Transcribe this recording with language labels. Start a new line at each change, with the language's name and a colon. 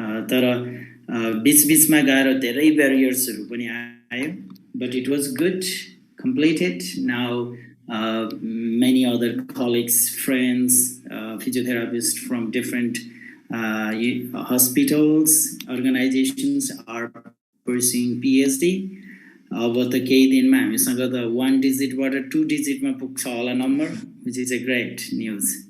Nepali: तर बीच-बीचमा गाह्रो धेरै barriersहरू पनि आयो.
English: But it was good, completed. Now many other colleagues, friends, physiotherapists from different hospitals, organizations are pursuing PhD.
Nepali: अब त केही दिनमा हामीसँग त 1 digitबाट 2 digitमा पुग्छ होला number,
English: which is a great news.